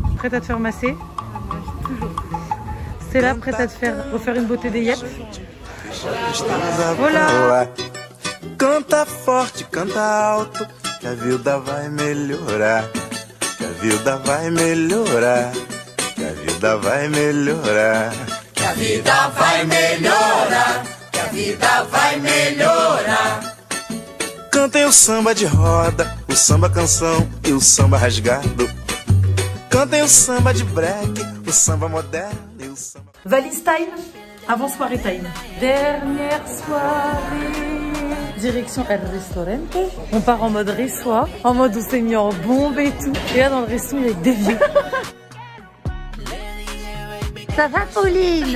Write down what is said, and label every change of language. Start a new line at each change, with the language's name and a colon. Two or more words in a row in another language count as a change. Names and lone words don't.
French: Prête à te faire masser? Toujours. C'est là, prête à te faire refaire une beauté des yep. Voilà.
Portuguese: Canta forte, canta alto, que a vida vai melhorar, que a vida vai melhorar, que a vida vai melhorar, que a vida vai melhorar, que a vida vai melhorar. Cantem o samba de roda, o samba canção e o samba rasgado. Cantem o samba de break, o samba moderno e o samba...
French: Valise time avant soirée time. Dernière soirée. Direction El Restaurante. On part en mode reçoit, en mode on s'est mis en bombe et tout. Et là dans le resto il y a des vieux. Ça va Pauline?